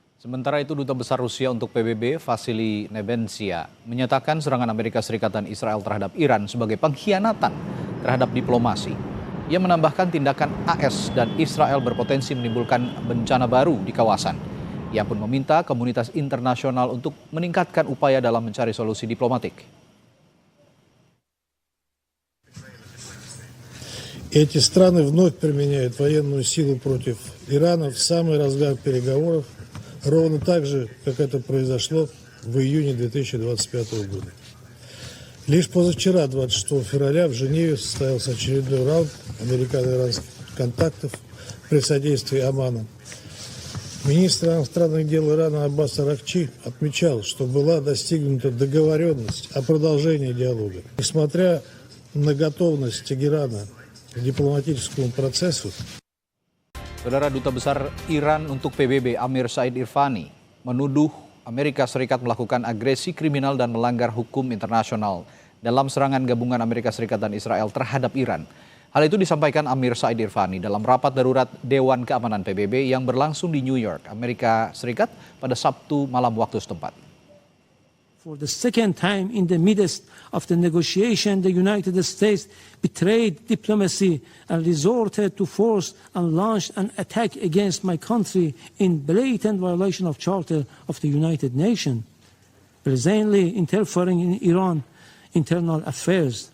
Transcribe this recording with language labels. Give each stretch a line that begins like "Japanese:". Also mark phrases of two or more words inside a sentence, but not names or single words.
Indonesian: Sementara itu, Duta Besar Rusia untuk PBB, Vasily Nebensia, menyatakan serangan Amerika Serikat dan Israel terhadap Iran sebagai pengkhianatan terhadap diplomasi. Ia menambahkan tindakan AS dan Israel berpotensi menimbulkan bencana baru di kawasan. Ia pun meminta komunitas internasional untuk meningkatkan upaya dalam mencari solusi diplomatik.
Russian: Эти страны вновь применяют военную силу против Ирана в самый разгар переговоров, ровно так же, как это произошло в июне 2025 года. Лишь позавчера, 26 февраля, в Женеве состоялся очередной раунд американо-иранских контактов при содействии Омана. Министр иностранных дел Ирана Аббас Аракчи отмечал, что была достигнута договоренность о продолжении диалога. Несмотря на готовность Тегерана к дипломатическому процессу.
Indonesian: Saudara, Duta Besar Iran untuk PBB Amir Said Irfani menuduh Amerika Serikat melakukan agresi kriminal dan melanggar hukum internasional dalam serangan gabungan Amerika Serikat dan Israel terhadap Iran. Hal itu disampaikan Amir Said Irfani dalam rapat darurat Dewan Keamanan PBB yang berlangsung di New York, Amerika Serikat pada Sabtu malam waktu setempat.
English: For the second time in the midst of the negotiation, the United States betrayed diplomacy and resorted to force and launched an attack against my country in blatant violation of Charter of the United Nations, presently interfering in Iran's internal affairs.